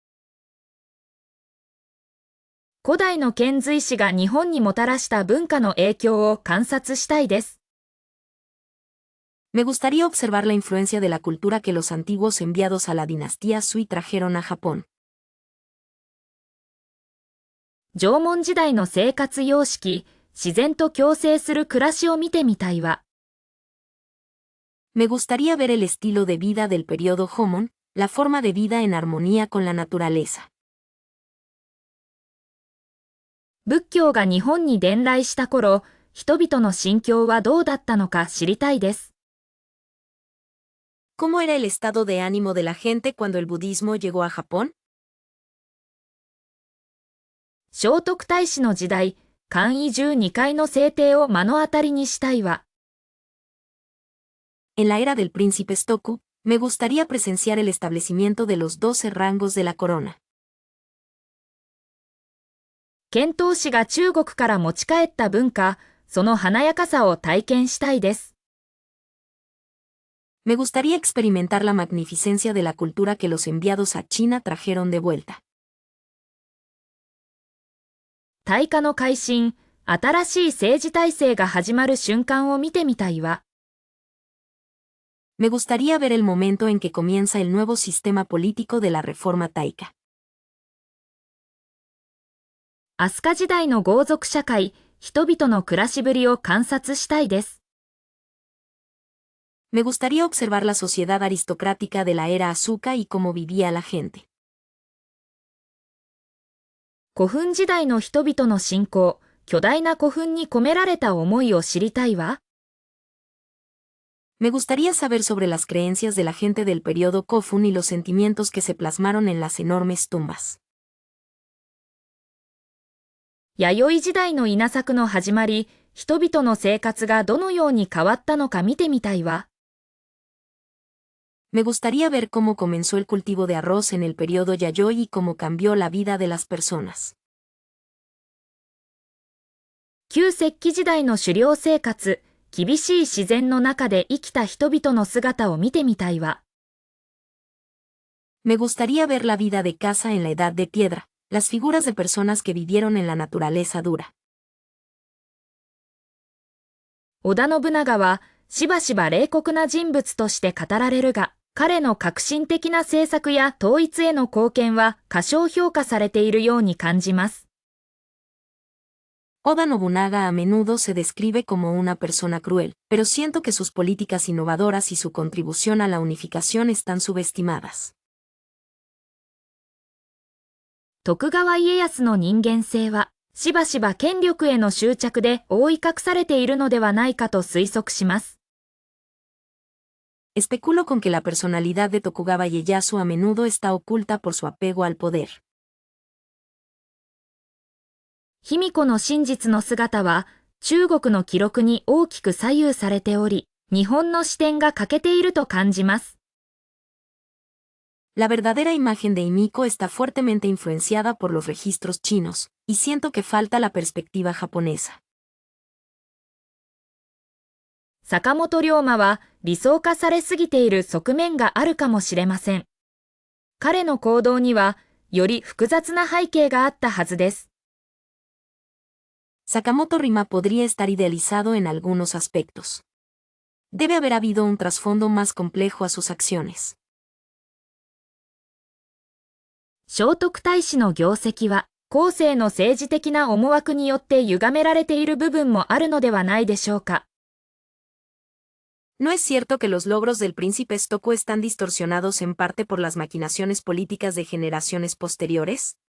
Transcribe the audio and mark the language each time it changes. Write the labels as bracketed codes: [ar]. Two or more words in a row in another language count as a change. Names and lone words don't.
[ja] 古代の遣隋使が日本にもたらした文化の影響を観察したいです。 [es] Me gustaría observar la influencia de la cultura que los antiguos enviados a la dinastía Sui trajeron a Japón. [ja] 縄文時代の生活様式、自然と共生する暮らしを見てみたいわ。 [es] Me gustaría ver el estilo de vida del periodo Homon, la forma de vida en armonía con la naturaleza. [ja] 仏教が日本に伝来した頃、人々の心境はどうだったのか知りたいです。 [es] ¿Cómo era el estado de ánimo de la gente cuando el budismo llegó a Japón? [ja] 聖徳太子の時代、漢威12階の制定を目の当たりにしたいわ。 [es] En la era del príncipe Stoku, me gustaría presenciar el establecimiento de los 12 rangos de la corona. [ja] 遣唐使が中国から持ち帰った文化、その華やかさを体験したいです。 [es] Me gustaría experimentar la magnificencia de la cultura que los enviados a China trajeron de vuelta. [ja] 大化の改新、新しい政治体制が始まる瞬間を見てみたいわ。 [es] Me gustaría ver el momento en que comienza el nuevo sistema político de la reforma taika. [ja] 飛鳥時代の豪族社会、人々の暮らしぶりを観察したいです。 [es] Me gustaría observar la sociedad aristocrática de la era Asuka y cómo vivía la gente. [ja] 古墳時代の人々の信仰、巨大な古墳に込められた思いを知りたいわ。 [es] Me gustaría saber sobre las creencias de la gente del periodo Kofun y los sentimientos que se plasmaron en las enormes tumbas. [ja] 弥生時代の稲作の始まり、人々の生活がどのように変わったのか見てみたいわ。 [es] Me gustaría ver cómo comenzó el cultivo de arroz en el periodo Yayoi y cómo cambió la vida de las personas. [ja] 旧石器時代の狩猟生活、厳しい自然の中で生きた人々の姿を見てみたいわ。 [es] Me gustaría ver la vida de caza en la edad de piedra, las figuras de personas que vivieron en la naturaleza dura. [ja] 織田信長はしばしば冷酷な人物として語られるが、彼の革新的な政策や統一への貢献は過小評価されているように感じます。 [es] Oda Nobunaga a menudo se describe como una persona cruel, pero siento que sus políticas innovadoras y su contribución a la unificación están subestimadas. [ja] 徳川家康の人間性は、しばしば権力への執着で覆い隠されているのではないかと推測します。 [es] Especulo con que la personalidad de Tokugawa Ieyasu a menudo está oculta por su apego al poder. [ja] 卑弥呼の真実の姿は中国の記録に大きく左右されており、日本の視点が欠けていると感じます。 [es] La verdadera imagen de Himiko está fuertemente influenciada por los registros chinos, y siento que falta la perspectiva japonesa. [ja] 坂本龍馬は理想化されすぎている側面があるかもしれません。彼の行動にはより複雑な背景があったはずです。 [es] Sakamoto Rima podría estar idealizado en algunos aspectos. Debe haber habido un trasfondo más complejo a sus acciones. [ja] 聖徳太子の業績は、後世の政治的な思惑によって歪められている部分もあるのではないでしょうか。 [es] ¿No es cierto que los logros del príncipe Stoko están distorsionados en parte por las maquinaciones políticas de generaciones posteriores?